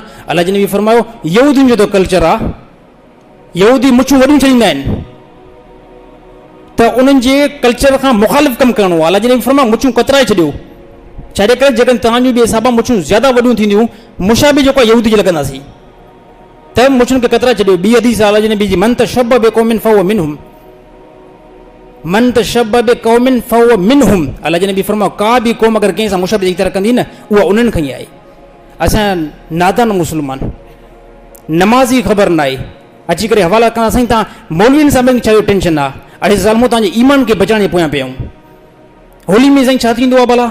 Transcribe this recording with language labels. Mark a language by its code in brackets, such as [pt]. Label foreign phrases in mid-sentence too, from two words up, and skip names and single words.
[sd] अल्लाह जन बि फरमायो यहूदियुनि जो त कल्चर आहे, यहूदी मुछूं वॾियूं छॾींदा आहिनि, त उन्हनि जे कल्चर खां मुखालिफ़ कमु करिणो आहे। अल्लाह जन बि फरमायो मुछूं कतराए छॾियो। छाजे करे? जेकॾहिं तव्हांजूं बि हिसाब मुछूं ज़्यादा वॾियूं थींदियूं, मुशाबी जेको आहे यहूदी खे लॻंदासीं, त मुछुनि खे कतराए छॾियो। ॿी हदीस अल्लाह जन बि [ar] من تشبه بقوم فهو منهم, من تشبه بقوم فهو منهم. [sd] अल्लाह जन बि फरमायो का बि क़ौम अगरि कंहिं सां मुशाबी जी तरह कंदी न, उहा उन्हनि खां ई आहे। असां नादान मुस्लमान, नमाज़ी ख़बर न आहे, अची करे हवाला कंदा साईं तव्हां मौलवियुनि सां छा जो टेंशन आहे? अड़े ज़ालिमो तव्हांजे ईमान खे बचाइण जे पोयां पिया आहियूं। होली में साईं छा थींदो आहे भला?